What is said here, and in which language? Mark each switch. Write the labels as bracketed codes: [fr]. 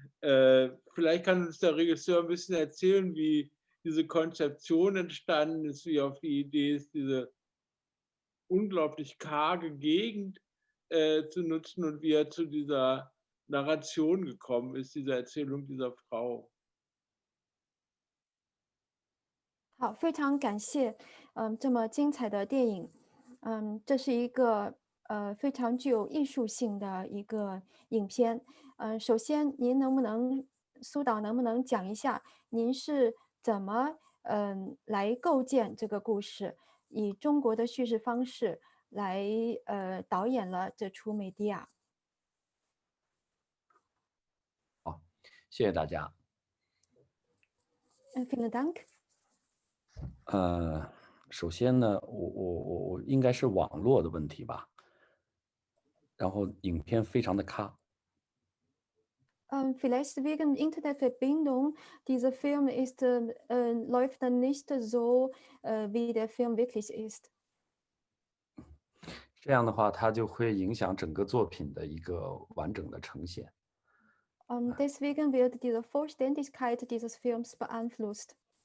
[de] Vielleicht kann uns der Regisseur ein bisschen erzählen, wie diese Konzeption entstanden ist, wie auf die Idee ist, diese unglaublich karge Gegend zu nutzen und wie er zu dieser Narration gekommen ist, dieser Erzählung dieser Frau. [zh] 好，非常感谢，这么精彩的电影，这是一个非常具有艺术性的一个影片，首先您能不能苏导能不能讲一下您是怎么来构建这个故事，以中国的叙事方式来导演了这出《美狄亚》。好，谢谢大家。 [de] vielen Dank。 [zh] 首先呢，我应该是网络的问题吧，然后影片非常的卡。 [de] Vielleicht wegen Internetverbindung. Dieser Film ist, läuft dann nicht so, wie der Film wirklich ist. [zh] 这样的话，它就会影响整个作品的一个完整的呈现。 [de] Deswegen wird diese Vollständigkeit dieses Films beeinflusst.